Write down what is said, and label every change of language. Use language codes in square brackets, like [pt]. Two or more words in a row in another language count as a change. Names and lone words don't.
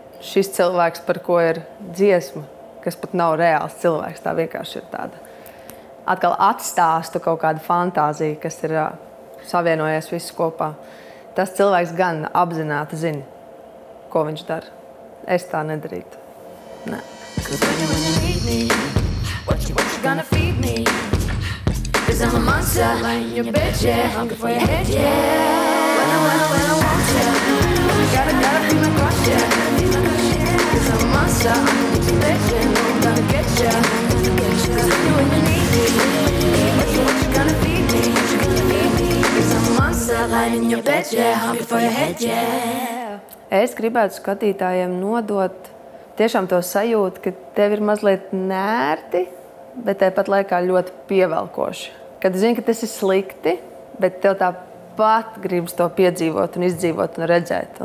[lv] Šis cilvēks, par ko ir dziesma, kas pat nav reāls cilvēks, tā vienkārši ir tāda. Atkal atstāstu kaut kādu fantāziju, kas ir savienojies visu kopā. Tas cilvēks gan apzināti zina, ko viņš dara. Es tā nedarītu. Nē. [en] Cause when you need me, what you gonna feed me? Cause I'm a monster, lying in your bed, yeah, hungry for your head, yeah. When I want ya, gotta be my crush, yeah. Cause I'm a monster, I'm in your bed, yeah, no, I'm gonna get ya. Cause when you need me, what you gonna feed me? Cause I'm a monster, lying in your bed, yeah, hungry for your head, yeah. [lv] Es gribētu skatītājiem nodot tiešām to sajūtu, ka tev ir mazliet nērti, bet tāpat laikā ļoti pievelkoši. Kad zini, ka tas ir slikti, bet tev tāpat gribas to piedzīvot un izdzīvot un redzēt.